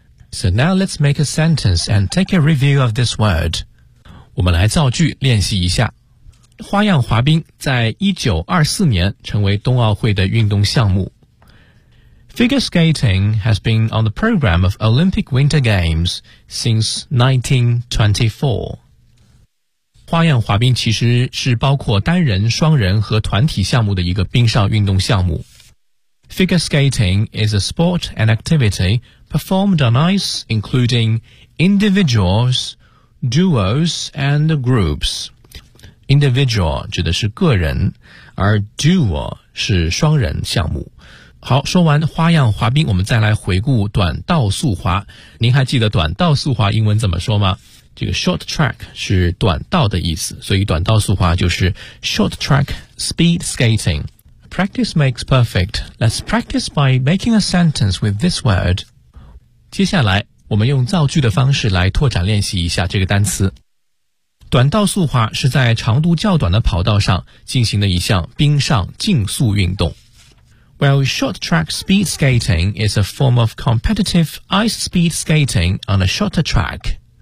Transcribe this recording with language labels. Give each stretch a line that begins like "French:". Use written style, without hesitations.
English: So now let's make a sentence and take a review of this word。
Chinese: 我们来造句练习一下。花样滑冰在1924年成为冬奥会的运动项目。
English: Figure skating has been on the program of Olympic Winter Games since 1924.
Chinese: 花样滑冰其实是包括单人、双人和团体项目的一个冰上运动项目。
English: Figure skating is a sport and activity performed on ice, including individuals, duos, and groups.
Chinese: Individual 指的是个人，而 duo 是双人项目。好，说完花样滑冰，我们再来回顾短道速滑。您还记得短道速滑英文怎么说吗？这个 short track 是短道的意思，所以短道速滑就是 short track speed skating。
English: Practice makes perfect. Let's practice by making a sentence with this word.
Chinese: 接下来我们用造句的方式来拓展练习一下这个单词。短道速滑是在长度较短的跑道上进行的一项冰上竞速运动。
English: Well, short track speed skating is a form of competitive ice speed skating on a shorter track.